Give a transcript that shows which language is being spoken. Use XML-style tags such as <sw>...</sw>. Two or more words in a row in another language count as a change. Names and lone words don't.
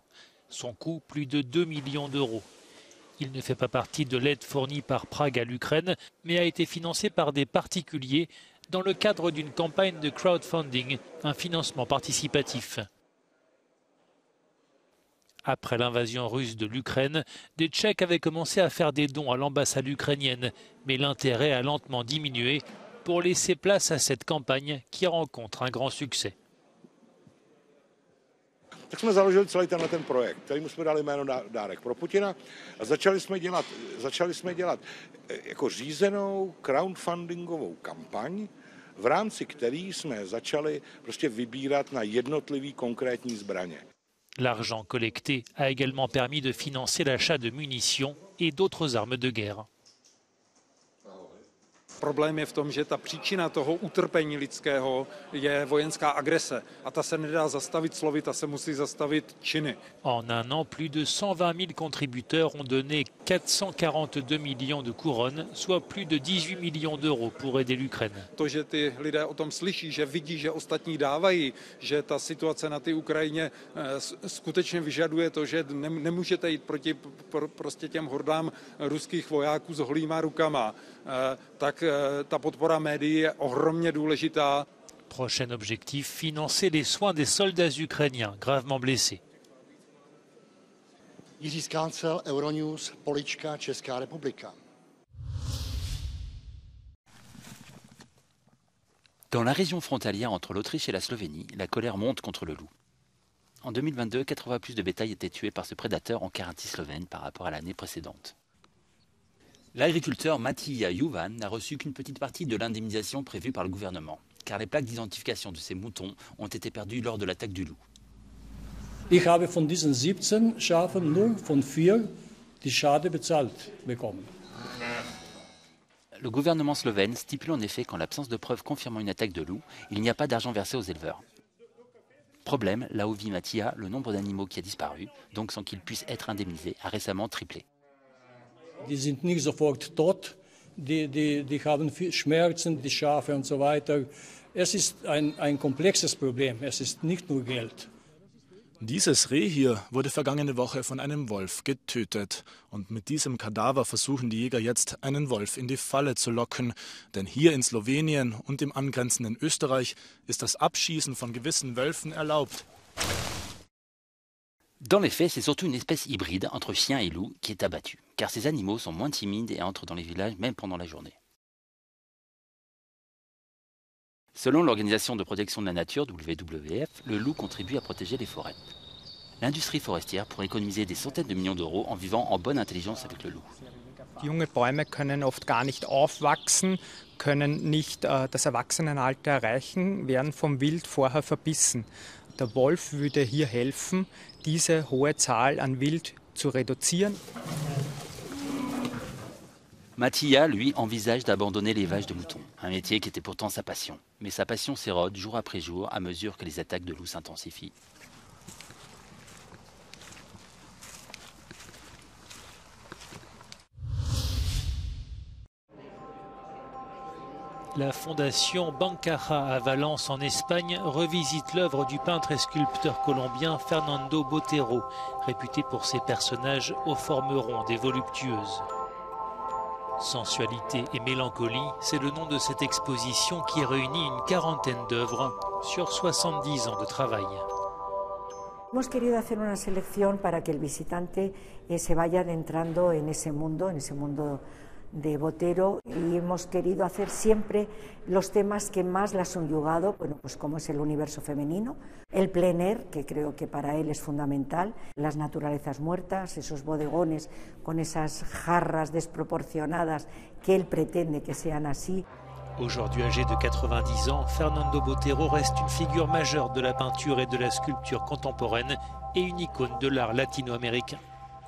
<fr>Son coût, plus de 2 millions d'euros. Il ne fait pas partie de l'aide fournie par Prague à l'Ukraine, mais a été financé par des particuliers dans le cadre d'une campagne de crowdfunding, un financement participatif. Après l'invasion russe de l'Ukraine, des Tchèques avaient commencé à faire des dons à l'ambassade ukrainienne, mais l'intérêt a lentement diminué pour laisser place à cette campagne qui rencontre un grand succès.</fr> <cs>Tak jsme založili celý ten projekt, kterému jsme dali jméno Dárek pro Putina, a začali jsme dělat jako řízenou crowdfundingovou kampaň, v rámci které jsme začali prostě vybírat na jednotlivý konkrétní zbraně.</cs> <fr>L'argent collecté a également permis de financer l'achat de munitions et d'autres armes de guerre.</fr> <cs>Problém je v tom, že ta příčina toho utrpení lidského je vojenská agrese. A ta se nedá zastavit slovy, ta se musí zastavit činy.</cs> <fr>En un an, plus de 120 000 contributeurs ont donné 442 millions de couronnes, soit plus de 18 millions d'euros pour aider l'Ukraine.</fr> <cs>To, že ty lidé o tom slyší, že vidí, že ostatní dávají, že ta situace na té Ukrajině skutečně vyžaduje to, že nemůžete jít proti prostě těm hordám ruských vojáků s holýma rukama, tak ta podpora médií je ohromně důležitá.</cs> <fr>Prochain objectif, financer les soins des soldats ukrainiens gravement blessés. Jiří Skáncel, Euronews, Polička, Česká republika. Dans la région frontalière entre l'Autriche et la Slovénie, la colère monte contre le loup. En 2022, 4 fois plus de bétail étaient tués par ce prédateur en Carinthie slovène par rapport à l'année précédente. L'agriculteur Matija Juvan n'a reçu qu'une petite partie de l'indemnisation prévue par le gouvernement, car les plaques d'identification de ces moutons ont été perdues lors de l'attaque du loup.</fr> <de>Ich habe von diesen 17 Schafen nur von 4 die Schade bezahlt bekommen.</de> <fr>Le gouvernement slovène stipule en effet qu'en l'absence de preuves confirmant une attaque de loup, il n'y a pas d'argent versé aux éleveurs. Problème, là où vit Matija, le nombre d'animaux qui a disparu, donc sans qu'ils puissent être indemnisés, a récemment triplé.</fr> <de>Die sind nicht sofort tot, die haben Schmerzen, die Schafe und so weiter. Es ist ein komplexes Problem, es ist nicht nur Geld. Dieses Reh hier wurde vergangene Woche von einem Wolf getötet. Und mit diesem Kadaver versuchen die Jäger jetzt, einen Wolf in die Falle zu locken. Denn hier in Slowenien und im angrenzenden Österreich ist das Abschießen von gewissen Wölfen erlaubt.</de> <fr>Dans les faits, c'est surtout une espèce hybride entre chien et loup qui est abattue, car ces animaux sont moins timides et entrent dans les villages même pendant la journée. Selon l'Organisation de protection de la nature, WWF, le loup contribue à protéger les forêts. L'industrie forestière pourrait économiser des centaines de millions d'euros en vivant en bonne intelligence avec le loup.</fr> <de>Junge Bäume können oft gar nicht aufwachsen, können nicht das Erwachsenenalter erreichen, werden vom Wild vorher verbissen. Der Wolf würde hier helfen, diese hohe Zahl an Wild zu reduzieren.</de> <fr>Mattia, lui, envisage d'abandonner l'élevage de moutons, un métier qui était pourtant sa passion. Mais sa passion s'érode jour après jour à mesure que les attaques de loups s'intensifient. La fondation Bancaja à Valence en Espagne revisite l'œuvre du peintre et sculpteur colombien Fernando Botero, réputé pour ses personnages aux formes rondes et voluptueuses. Sensualité et mélancolie, c'est le nom de cette exposition qui réunit une quarantaine d'œuvres sur 70 ans de travail.</fr> <es>Hemos querido hacer una selección para que el visitante se vaya adentrando en ese mundo de Botero, y hemos querido hacer siempre los temas que más la han subyugado, bueno, pues como es el universo femenino, el</es> <fr>plein air,</fr> <es>que creo que para él es fundamental, las naturalezas muertas, esos bodegones con esas jarras desproporcionadas que él pretende que sean así.</es> <fr>Aujourd'hui âgé de 90 ans, Fernando Botero reste une figure majeure de la peinture et de la sculpture contemporaine et une icône de l'art latino-américain.</fr>